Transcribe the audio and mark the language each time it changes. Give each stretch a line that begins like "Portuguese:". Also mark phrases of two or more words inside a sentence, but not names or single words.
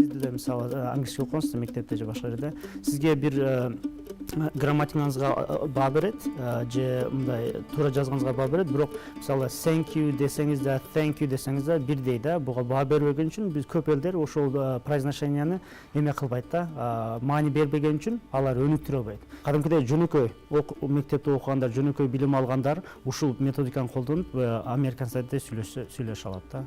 Kyrgyz: мисалы англисче окугансыздар мектепте же башка жерде, сизге бир грамматикаңызга баа берет же мындай туура жазганыңызга баа берет, бирок мисалы
English: thank you
Kyrgyz: десеңиз да,
English: thank you
Kyrgyz: десеңиз да бирдей да, буга баа бербеген үчүн биз көп элдер ошол произношенияны эме кылбайт да, маани бербеген үчүн алар өнүктүрө албайт. Кадимкидей жөнөкөй мектепте окугандар, жөнөкөй билим алгандар ушул методиканы колдонуп американцарда сүйлөшө алат да.